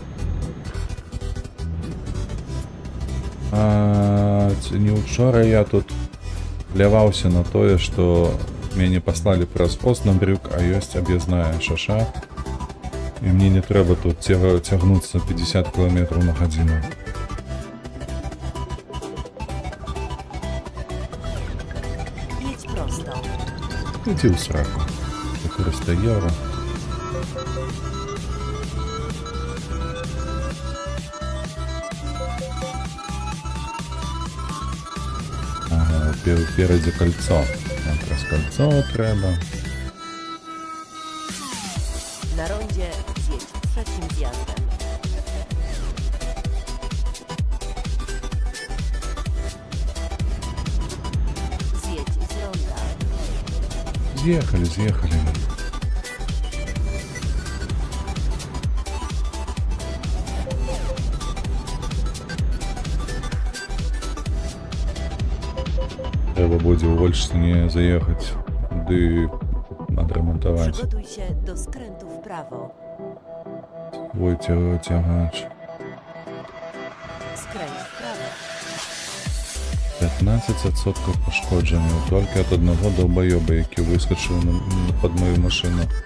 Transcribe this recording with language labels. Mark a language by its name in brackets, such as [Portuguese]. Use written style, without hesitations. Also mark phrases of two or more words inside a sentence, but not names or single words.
[Belarusian] Не учора я тут пляваўся на тое, што мяне паслалі праз Оснабрюк, а ёсць аб'язная шаша. І мне не трэба тут цягнуцца 50 км на гадзіну. [Polish] Jedź prosto. [Belarusian] Ідзі ў сраку. 400 евро. [Russian] Ага, впереди кольцо. [Ukrainian] Якраз кольцо треба. [Polish] Na rondzie zjedź trzecim zjazdem. Zjedź z ronda. [Ukrainian] З'їхали. Треба буде у Вольштині заїхати, туди відремонтувати [Polish] Przygotuj się do skrętu w prawo. [Russian] свой тягач. [Polish] Skręć w prawo. [Ukrainian] 15% пошкодження тільки від одного долбойоба, який вискочив під мою машину.